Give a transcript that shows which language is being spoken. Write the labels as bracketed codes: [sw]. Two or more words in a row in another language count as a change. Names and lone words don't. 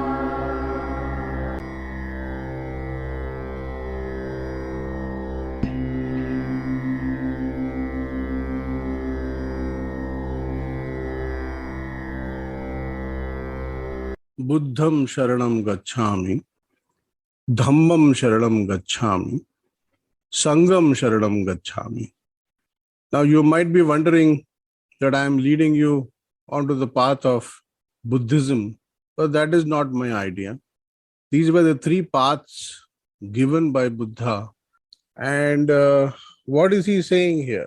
[pi] Buddham Sharanam Gachchami, Dhammam Sharanam Gachchami, Sangam Sharanam Gachchami. [en] Now you might be wondering that I am leading you onto the path of Buddhism, but that is not my idea. These were the three paths given by Buddha. And what is he saying here?